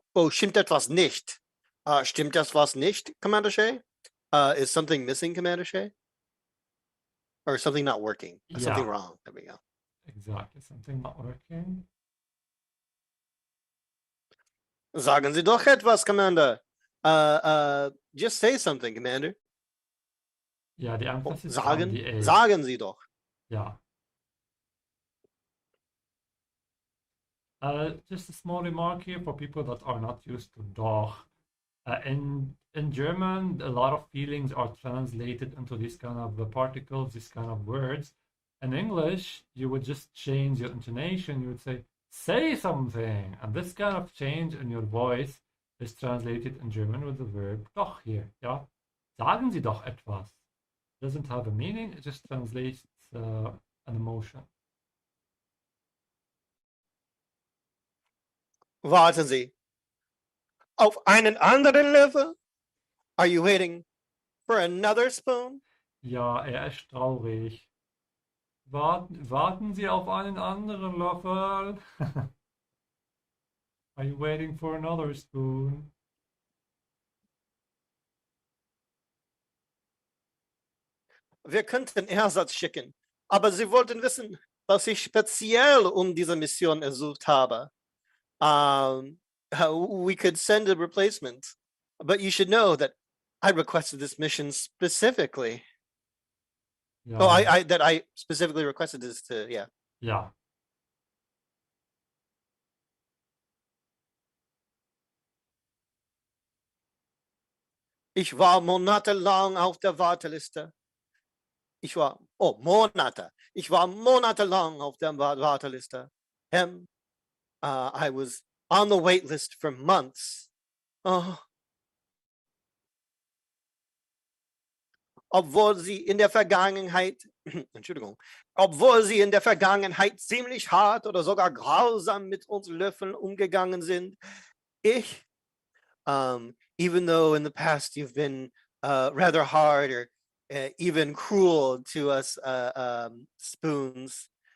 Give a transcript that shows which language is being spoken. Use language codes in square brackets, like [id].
[de] Stimmt etwas nicht? Stimmt etwas nicht, Commander Shay? [en] Is something missing, Commander Shay? Or something not working? Something wrong? There we go. Exactly, something not working. [de] Sagen Sie doch etwas, Commander. [en] Just say something, Commander. Yeah, the emphasis [de] sagen, [en] on the A. [de] Sagen Sie doch. [en] Yeah. Just a small remark here for people that are not used to doch. In German, a lot of feelings are translated into these kind of particles, these kind of words. In English, you would just change your intonation. You would say something. And this kind of change in your voice is translated in German with the verb doch here. Yeah? [de] Sagen Sie doch etwas. [en] It doesn't have a meaning. It just translates an emotion. [de] Warten Sie. Auf einen anderen Löffel? [en] Are you waiting for another spoon? [de] Ja, ist traurig. Warten Sie auf einen anderen Löffel? [en] Are you waiting for another spoon? [de] wir könnten Ersatz schicken, aber sie wollten wissen, dass ich speziell diese Mission ersucht habe. [en] We could send a replacement, but you should know that I requested this mission specifically. [de] Ja, [en] Oh, I specifically requested this to, yeah. [de] ja. Ich war monatelang auf der Warteliste. Monate. Ich war monatelang auf der Warteliste. [en] I was on the wait list for months. Oh. [de] Obwohl sie in der Vergangenheit, Entschuldigung, obwohl sie in der Vergangenheit ziemlich hart oder sogar grausam mit uns Löffeln umgegangen sind, [en] even though in the past you've been rather hard or even cruel to us spoons,